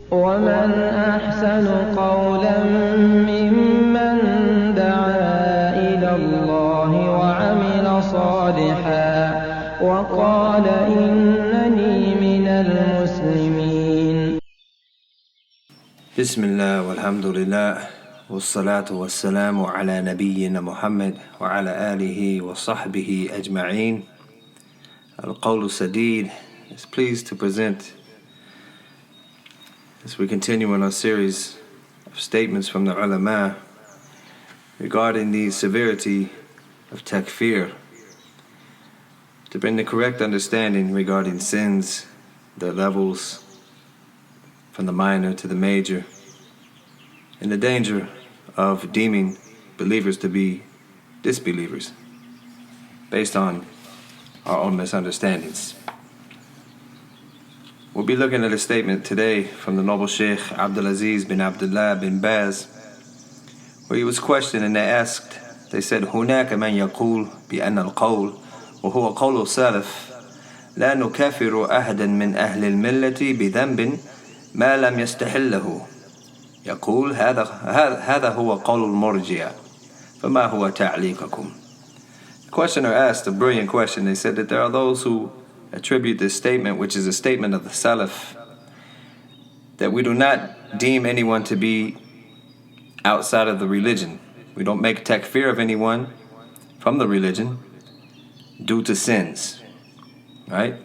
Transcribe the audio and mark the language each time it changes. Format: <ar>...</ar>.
<ar>ومن أحسن قولا ممن دعا إلى الله وعمل صالحا وقال إنني من المسلمين. بسم الله والحمد لله والصلاة والسلام على نبينا محمد وعلى آله وصحبه أجمعين.</ar> <en>al-Qawl al-Sadeed is pleased to present, as we continue in our series of statements from the ulama regarding the severity of takfir, to bring the correct understanding regarding sins, their levels, from the minor to the major, and the danger of deeming believers to be disbelievers based on our own misunderstandings. We'll be looking at a statement today from the noble Shaykh Abdul Aziz bin Abdullah bin Baz, where he was questioned and they said,</en> <ar>هناك من يقول بأن القول وهو قول السلف لا نكافر أحدا من أهل الملة بذنب ما لم يستحله. يقول هذا هو قول المرجئة فما هو تعليقكم.</ar> <en>The questioner asked a brilliant question. They said that there are those who attribute this statement, which is a statement of the Salaf, that we do not deem anyone to be outside of the religion. We don't make takfir of anyone from the religion due to sins, right?</en>